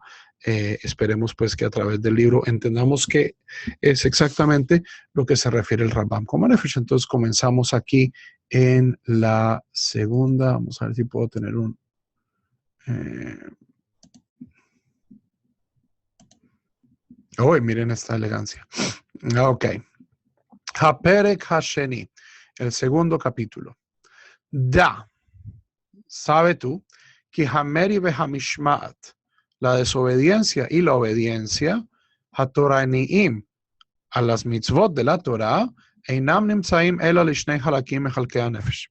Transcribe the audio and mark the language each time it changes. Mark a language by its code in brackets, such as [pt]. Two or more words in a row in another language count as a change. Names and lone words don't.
[es] Esperemos pues que a través del libro entendamos que es exactamente lo que se refiere el Rambam como nefesh. Entonces comenzamos aquí en la segunda. Vamos a ver si puedo tener un... miren esta elegancia. [he] Ok. הפרק השני, [es] el segundo capítulo. Da, sabe tú, que [he] המרי והמשמעת, [es] la desobediencia y la obediencia, Hatoraniim, a las mitzvot de la Torah, [he] אינם נמצאים אלא לשני חלקים מחלקי הנפש.